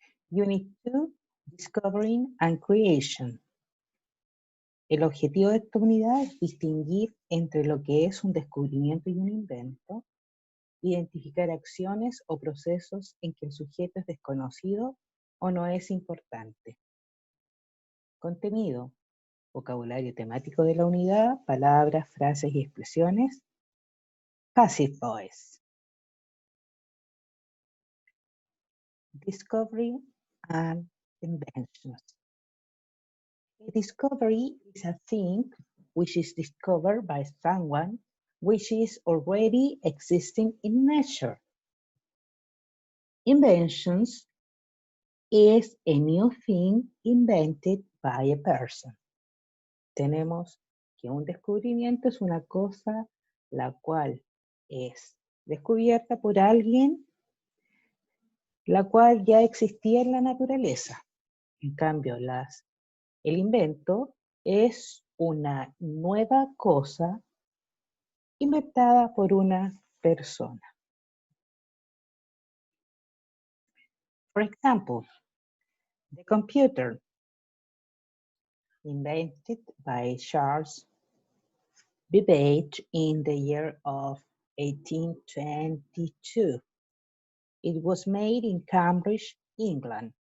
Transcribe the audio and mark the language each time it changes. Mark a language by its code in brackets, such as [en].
[en] Unit 2, Discovering and Creation. [es] El objetivo de esta unidad es distinguir entre lo que es un descubrimiento y un invento, identificar acciones o procesos en que el sujeto es desconocido o no es importante. Contenido, vocabulario temático de la unidad, palabras, frases y expresiones. [en] Passive voice. Discovery and inventions. A discovery is a thing which is discovered by someone which is already existing in nature. Inventions is a new thing invented by a person. [es] Tenemos que un descubrimiento es una cosa la cual es descubierta por alguien, la cual ya existía en la naturaleza. En cambio, el invento es una nueva cosa inventada por una persona. [en] For example, the computer, invented by Charles Babbage in the year of 1822. It was made in Cambridge, England.